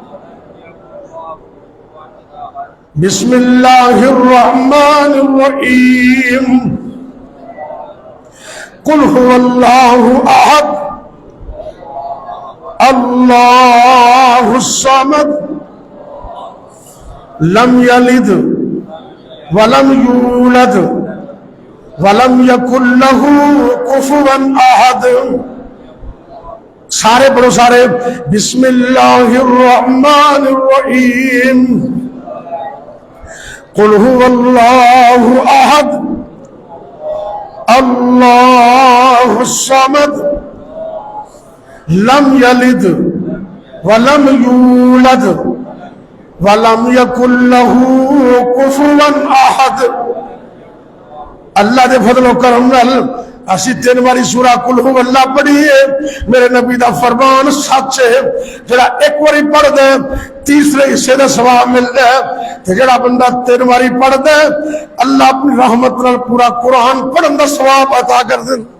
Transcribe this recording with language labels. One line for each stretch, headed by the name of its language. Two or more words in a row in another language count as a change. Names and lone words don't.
Arabic: بسم اللہ الرحمن الرحیم، قل هو اللہ احد اللہ الصمد لم یلد ولم یولد ولم یکن لہ کفوا احد.
Punjabi: سارے پڑھو سارے.
Arabic: بسم اللہ الرحمن الرحیم. قل هو اللہ احد اللہ الصمد لم یلد ولم یولد ولم یکن لہ کفوا احد.
Punjabi: اللہ دے فضل و کرم نال اسی 3 باری سورہ قل ہو اللہ پڑھیے. میرے نبی دا فرمان سچ ہے. جڑا ایک باری پڑھ دے تیسرے حصے دا ثواب ملدا ہے، تے جڑا بندہ 3 باری پڑھ دے اللہ اپنی رحمت نال پورا قرآن پڑھن دا ثواب عطا کر دے.